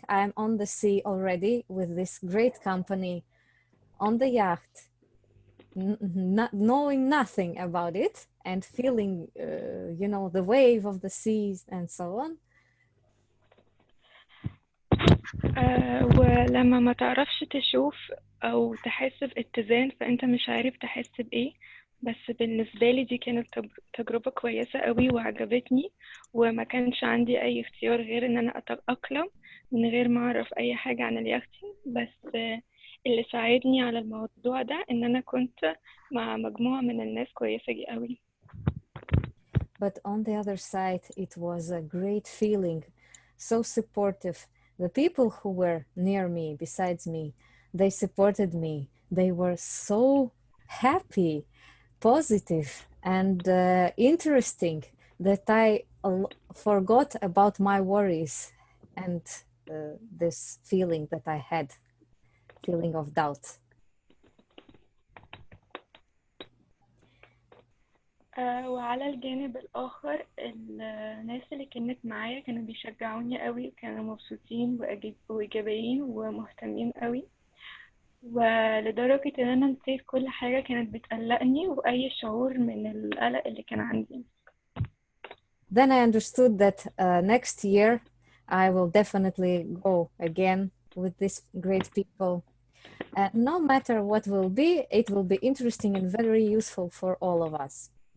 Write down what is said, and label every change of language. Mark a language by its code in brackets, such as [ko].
[en] I'm on the sea already with this great company on the yacht, not knowing nothing about it and feeling the wave of the seas and so on. [ar] ولما ما تعرفش تشوف أو تحس باتزان فأنت مش عارف تحس بإيه، بس بالنسبة لي دي كانت تجربة كويسة قوي وعجبتني، وما كانش عندي أي اختيار غير إن أنا أتأقلم من غير ما أعرف أي حاجة عن اليختي. بس اللي ساعدني على الموضوع ده إن أنا كنت مع مجموعة من الناس كويسة قوي. [en] But on the other side, it was a great feeling, so supportive. The people who were near me, besides me, they supported me. They were so happy, positive, and interesting that forgot about my worries and this feeling that I had, feeling of doubt. [ar] وعلى الجانب الآخر الناس اللي كانت معايا كانوا بيشجعوني قوي وكانوا مبسوطين وإيجابيين ومهتمين قوي، ولدرجة إن أنا نسيت كل حاجة كانت بتقلقني وأي شعور من القلق اللي كان عندي. [en] Then I understood that next year I will definitely go again with these great people. No matter what will be, it will be interesting and very useful for all of us.